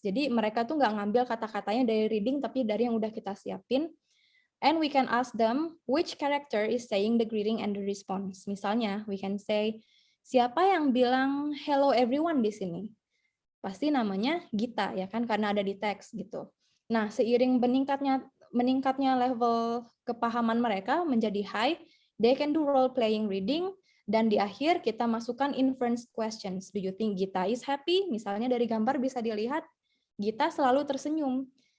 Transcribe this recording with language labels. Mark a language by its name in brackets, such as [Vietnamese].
[Indonesian] Jadi mereka tuh nggak ngambil kata-katanya dari reading, tapi dari yang udah kita siapin. [English] And we can ask them which character is saying the greeting and the response. [Indonesian] Misalnya, [English] we can say, [Indonesian] siapa yang bilang [English] hello everyone [Indonesian] di sini? Pasti namanya Gita, ya kan? Karena ada di teks gitu. Nah, seiring meningkatnya level kepahaman mereka menjadi high, [English] they can do role-playing reading. [Indonesian] Dan di akhir kita masukkan inference questions. [English] Do you think Gita is happy? [Indonesian] Misalnya dari gambar bisa dilihat Gita selalu tersenyum.